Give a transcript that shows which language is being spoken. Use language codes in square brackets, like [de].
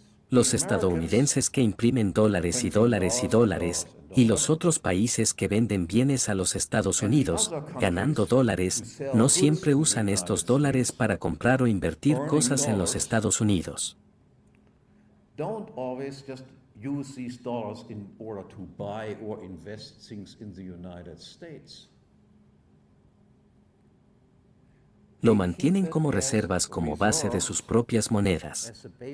[es] Los estadounidenses que imprimen dólares y dólares y dólares, y los otros países que venden bienes a los Estados Unidos, ganando dólares, no siempre usan estos dólares para comprar o invertir cosas en los Estados Unidos. [en] Don't always just use these dollars in order to buy or invest things in the United States. [es] Lo mantienen como reservas como base de sus propias monedas.